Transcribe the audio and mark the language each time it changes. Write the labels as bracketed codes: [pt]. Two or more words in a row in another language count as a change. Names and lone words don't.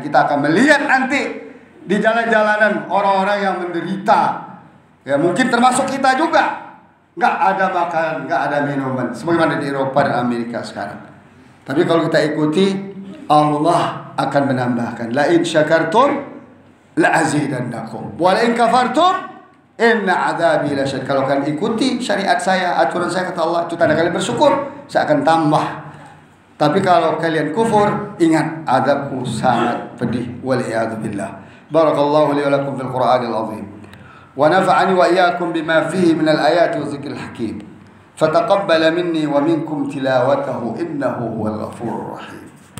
[id] Kita akan melihat nanti di jalan-jalanan orang-orang yang menderita. Ya, mungkin termasuk kita juga. Gak ada makan, gak ada minuman, sebagaimana di Eropa dan Amerika sekarang. Tapi kalau kita ikuti, Allah akan menambahkan. [ar] لئن شكرتم لأزيدنكم ولئن كفرتم إن عذابي لشديد. [id] Kalau kalian ikuti syariat saya, aturan saya, kata Allah, itu tanda kalian bersyukur, saya akan tambah. Tapi kalau kalian kufur, ingat azabku sangat pedih. [ar] والعياذ بالله. بارك الله لي ولكم في القرآن العظيم. ونفعني وإياكم بما فيه من الآيات والذكر الحكيم. فتقبل مني ومنكم تلاوته إنه هو الغفور الرحيم.